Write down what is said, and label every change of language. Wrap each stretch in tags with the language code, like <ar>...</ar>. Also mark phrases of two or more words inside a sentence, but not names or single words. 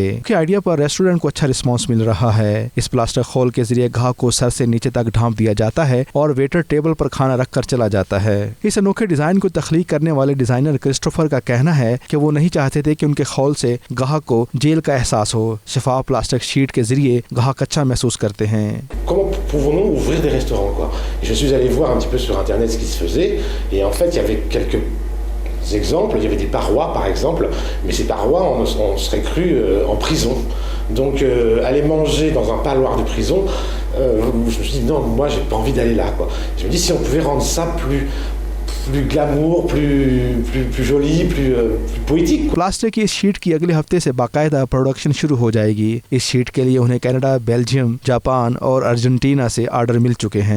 <hi>के आइडिया पर रेस्टोरेंट को अच्छा रिस्पॉन्स मिल रहा है। इस प्लास्टिक खोल के जरिए ग्राहक को सर से नीचे तक ढांप दिया जाता है और वेटर टेबल पर खाना रख कर चला जाता है। इस अनोखे डिजाइन को तख्लीक करने वाले डिजाइनर क्रिस्टोफर का कहना है कि वो नहीं चाहते थे कि उनके खोल से ग्राहक को जेल का एहसास हो। शफाफ प्लास्टिक शीट के जरिए ग्राहक अच्छा महसूस करते हैं।</hi> <fr>Comment pouvons-nous ouvrir des restaurants quoi? Je suis allé voir un petit peu sur internet ce qui se faisait et en fait il y avait quelques exemples, il y avait des parois par exemple, mais ces parois on serait cru en prison. Donc aller manger dans un parloir de prison, je me suis dit non, moi j'ai pas envie d'aller là quoi. Je me dis si on pouvait rendre ça plus glamour, plus joli, plus poétique.</fr> <hi>प्लास्टिक की इस शीट की अगले हफ्ते से बाकायदा प्रोडक्शन शुरू हो जाएगी। इस शीट के लिए उन्हें कनाडा, बेल्जियम, जापान और अर्जेंटीना से ऑर्डर मिल चुके हैं।</hi>